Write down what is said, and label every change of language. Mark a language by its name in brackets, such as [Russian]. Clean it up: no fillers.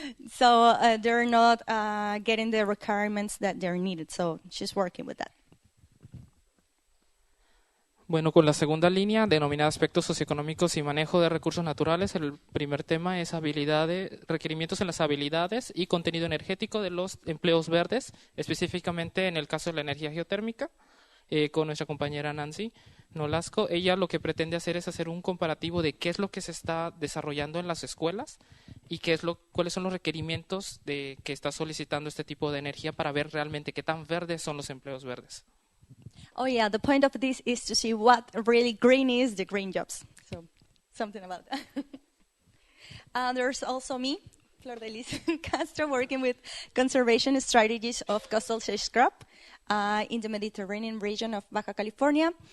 [English] So they're not getting the requirements that they're needed. So she's working with that. [Spanish] Bueno, con la segunda línea, denominada aspectos socioeconómicos y manejo de recursos naturales, el primer tema es requerimientos en las habilidades y contenido energético de los empleos verdes, específicamente en el caso de la energía geotérmica, con nuestra compañera Nancy Nolasco. Ella lo que pretende hacer es hacer un comparativo de qué es lo que se está desarrollando en las escuelas y cuáles son los requerimientos que está solicitando este tipo de energía para ver realmente qué tan verdes son los empleos verdes. [English] Oh yeah, the point of this is to see what really green is, the green jobs. So something about that. There's also me, Flor de Lis Castro, working with conservation strategies of coastal scrub in the Mediterranean region of Baja California.